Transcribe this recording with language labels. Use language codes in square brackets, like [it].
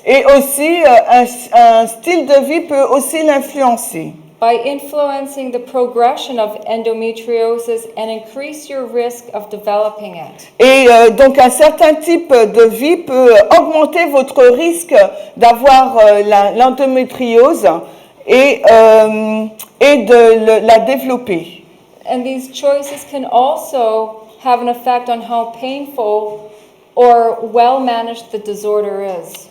[fr] Et aussi, un style de vie peut aussi l'influencer. [en] By influencing the progression of endometriosis and increase your risk of developing it. [fr] Et donc, un certain type de vie peut augmenter votre risque d'avoir l'endométriose et de la développer. [en] And these choices can also have an effect on how painful or well managed the disorder is.